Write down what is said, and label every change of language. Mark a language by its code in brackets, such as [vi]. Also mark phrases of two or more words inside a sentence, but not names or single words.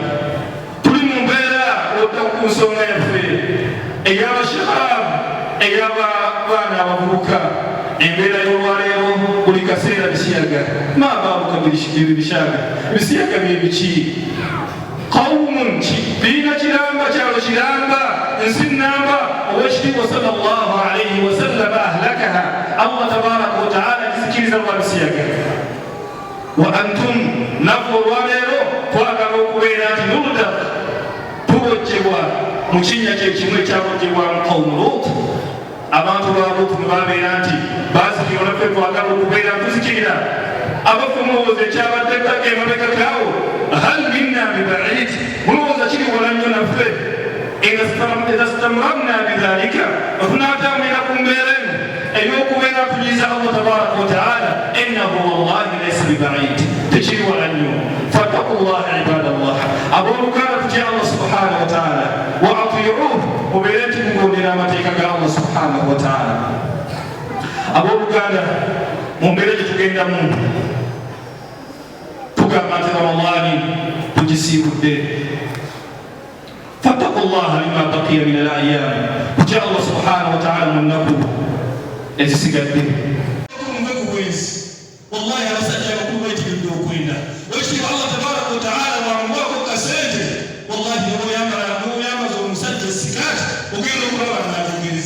[lg] tuli mu mbeera odda ku nsonga yaffe ey'abashabaabu ey'abaana abavubuka. embeera y'olwaleero buli kaseera bisiyaga maababuka bishaga bisiyaga byebiki qawmun biina kiramba kyalo kiramba ensi namba owekitiibwa [ar] صلى الله عليه وسلم أهلكها الله تبارك وتعالى [lg] kizikiriza lwa bisiyaga. [ar] وأنتم [lg] naffe olwaleero twagala okubeera nti nulda tubojjebwa mu kinnya kyekimu ekyabojjebwamu [ar] قوم لوط. [lg] abantu ba Luutu ne babeera nti baazikirwa naffe twagala okubeera tuzikirira. abaffe mulowooza ekyabadde ttaka emabega gaawo [ar] هل منا ببعيد, [lg] mulowooza kiri wala nnyo naffe. [ar] إذا استمررنا بذلك [lg] otunaatambulira ku mbeera eno ey'okubeera tunyiza [ar] الله تبارك وتعالى إنه والله ليس ببعيد, [lg] tekiri wala nnyo. [ar] فاتقوا الله عباد الله. [lg] abooluganda tutya [ar] الله سبحانه وتعالى وأطيعوه [lg] mubeere nti mugondera amateeka ga [ar] الله سبحانه وتعالى. [lg] abooluganda mu mbeera gye tugendamu tugamba nti ramadaani tugisiibudde. [ar] فاتقوا الله لما بقي من الأيام, [lg] tutya [ar] الله سبحانه وتعالى [lg] mu nnaku ezisigadde. muve ku bwenzi wallahi abasajja abakulu bayitiridde okwenda wekitiibwa [ar] الله تبارك وتعالى [lg] bwamugwako kasente wallahi noyambaza omusajja sikaati ogenda okulaba ng'ajogereza.